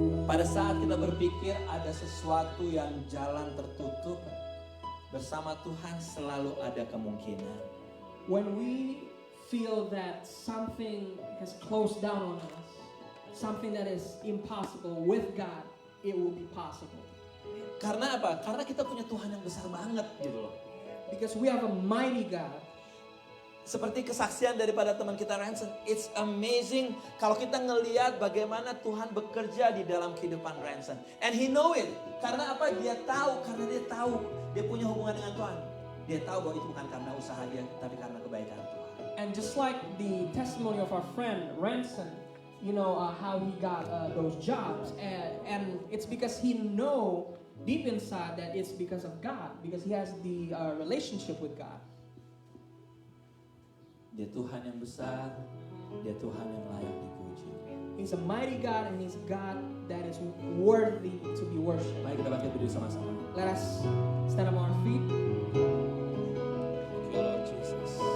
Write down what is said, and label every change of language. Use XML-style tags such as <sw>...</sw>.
<id>Pada saat kita berpikir ada sesuatu yang jalan tertutup, bersama Tuhan selalu ada kemungkinan.</id> <en>When we feel that something has closed down on us, something that is impossible, with God, it will be possible.</en> <id>Karena apa? Karena kita punya Tuhan yang besar banget gitu loh.</id> <en>Because we have a mighty God.</en> <id>Seperti kesaksian daripada teman kita Ranson,</id> <en>it's amazing</en> <id>kalau kita ngelihat bagaimana Tuhan bekerja di dalam kehidupan Ranson.</id> <en>And he know it.</en> <id>Karena apa? Dia tahu, dia punya hubungan dengan Tuhan. Dia tahu bahwa itu bukan karena usaha dia, tapi karena kebaikan Tuhan.</id> <en>And just like the testimony of our friend Ranson, you know how he got those jobs, and it's because he know deep inside that it's because of God, because he has the relationship with God.</en> <id>Dia Tuhan yang besar, dia Tuhan yang layak dipuji.</id> <en>He's a mighty God, and he's a God that is worthy to be worshipped.</en> <id>Mari kita bangkit berdiri sama-sama.</id> <en>Let us stand up on our feet. Thank you, Lord Jesus.</en>